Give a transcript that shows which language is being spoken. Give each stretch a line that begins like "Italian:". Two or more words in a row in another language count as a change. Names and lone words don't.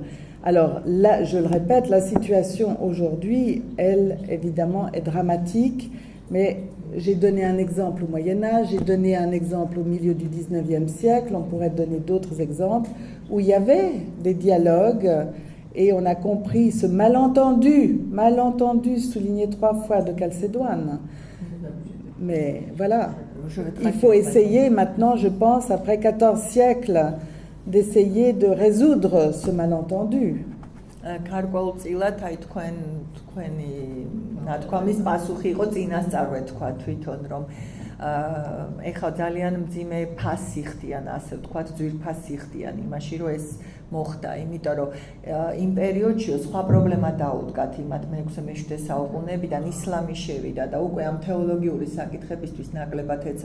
French: Alors là, je le répète, la situation aujourd'hui, elle, évidemment, est dramatique, mais j'ai donné un exemple au Moyen-Âge, j'ai donné un exemple au milieu du XIXe siècle, on pourrait donner d'autres exemples, où il y avait des dialogues et on a compris ce malentendu souligné 3 fois de Chalcédoine. Mais voilà, il faut essayer maintenant, je pense, après 14 siècles, d'essayer de résoudre ce malentendu.
Georgian: გარკვეულწილად აი თქვენი ნათქვამის პასუხი იყო წინასწარვე თქვა თვითონ რომ ეხლა ძალიან მძიმე ფასი ხდიან ასე ვთქვათ ძვირფასი ხდიან იმაში რომ ეს მოხდა იმიტომ რომ იმ პერიოდში სხვა პრობლემა დაუდგათ იმათ მე-16 საუკუნეებიდან ისლამი შევიდა და უკვე ამ თეოლოგიური საკითხებისთვის ნაკლებად